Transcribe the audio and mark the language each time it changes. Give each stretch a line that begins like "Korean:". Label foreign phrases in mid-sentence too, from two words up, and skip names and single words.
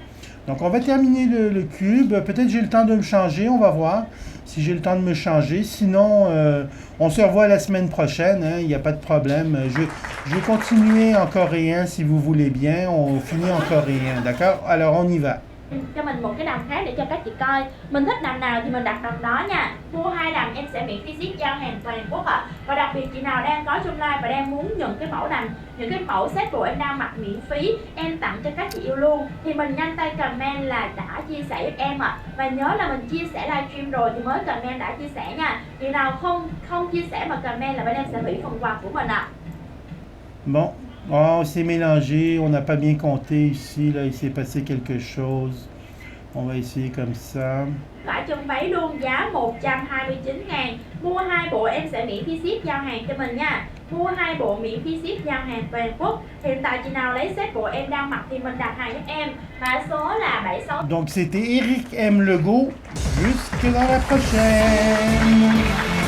French: Donc, on va terminer le cube. Peut-être j'ai le temps de me changer. On va voir si j'ai le temps de me changer. Sinon, on se revoit la semaine prochaine. Hein, il n'y a pas de problème. Je vais continuer en coréen si vous voulez bien. On finit en coréen. D'accord? Alors, on y va.
Vietnamese: cho mình một cái đầm khác để cho các chị coi. Mình thích đầm nào thì mình đặt đầm đó nha. Mua 2 đầm em sẽ miễn phí ship giao hàng toàn quốc ạ. Và đặc biệt chị nào đang có trong live và đang muốn nhận cái mẫu đầm, những cái mẫu set đồ em đang mặc miễn phí em tặng cho các chị yêu luôn, thì mình nhanh tay comment là đã chia sẻ giúp em ạ. Và nhớ là mình chia sẻ livestream rồi thì mới comment đã chia sẻ nha. Chị nào không chia sẻ mà comment là bên em sẽ hủy phần quà của mình ạ.
French: Bon, oh, c'est mélangé, on n'a pas bien compté ici, là, il s'est passé quelque chose. On va essayer comme ça.
Vietnamese: Vải chân váy luôn, giá 129.000. Mua 2 bộ em sẽ miễn phí ship giao hàng cho mình nha. Mua 2 bộ miễn phí ship giao hàng toàn quốc. Hiện tại chị nào lấy set bộ em đang mặc thì mình đặt hàng giúp em. Mã số là 76.
French: Donc c'était Eric M. Legault. Jusque dans la prochaine.